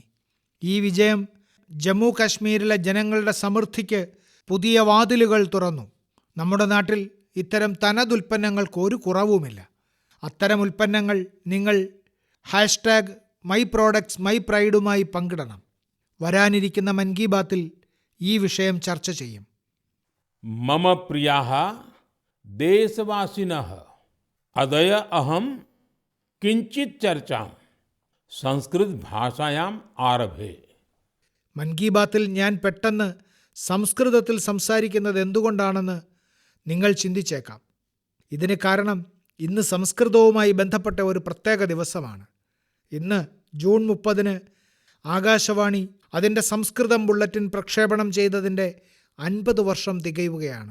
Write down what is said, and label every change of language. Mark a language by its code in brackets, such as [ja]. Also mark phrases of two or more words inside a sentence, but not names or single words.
[ml] ഈ വിജയം ജമ്മു കാശ്മീരിലെ ജനങ്ങളുടെ സമൃദ്ധിക്ക് പുതിയ വാതിലുകൾ തുറന്നു. നമ്മുടെ നാട്ടിൽ ഇത്തരം തനതുൽപ്പന്നങ്ങൾക്ക് ഒരു കുറവുമില്ല. അത്തരം ഉൽപ്പന്നങ്ങൾ നിങ്ങൾ #myproductsmypride പങ്കിടണം. വരാനിരിക്കുന്ന മൻ കി ബാത്തിൽ ഈ വിഷയം ചർച്ച ചെയ്യും. [sa] मम प्रियाः देशवासिनः अद्य अहं किञ्चित् चर्चां संस्कृत भाषायाम् आरभे. [ml] മൻ കി ബാത്തിൽ ഞാൻ പെട്ടെന്ന് സംസ്കൃതത്തിൽ സംസാരിക്കുന്നത് എന്തുകൊണ്ടാണെന്ന് നിങ്ങൾ ചിന്തിച്ചേക്കാം. ഇതിന് കാരണം ഇന്ന് സംസ്കൃതവുമായി ബന്ധപ്പെട്ട ഒരു പ്രത്യേക ദിവസമാണ്. ഇന്ന് ജൂൺ 30 ആകാശവാണി അതിൻ്റെ സംസ്കൃതം ബുള്ളറ്റിൻ പ്രക്ഷേപണം ചെയ്തതിൻ്റെ 50 വർഷം തികയുകയാണ്.